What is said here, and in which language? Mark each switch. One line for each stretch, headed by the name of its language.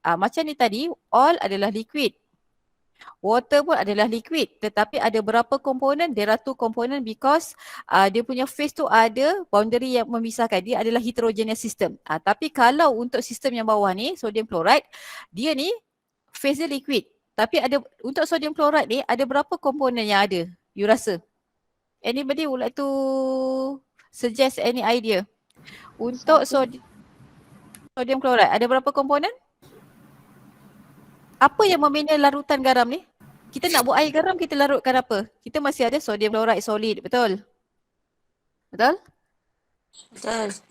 Malay: Macam ni tadi, oil adalah liquid. Water pun adalah liquid, tetapi ada berapa komponen? There are two component because dia punya phase tu ada boundary yang memisahkan. Dia adalah heterogeneous system. Tapi kalau untuk sistem yang bawah ni, sodium chloride, dia ni phase dia liquid. Tapi ada untuk sodium chloride ni ada berapa komponen yang ada? You rasa?
English: Anybody would like to suggest any idea?
Malay: Untuk sodium chloride ada berapa komponen? Apa yang membina larutan garam ni? Kita nak buat air garam, kita larutkan apa? Kita masih ada sodium chloride solid, betul? Betul? Betul.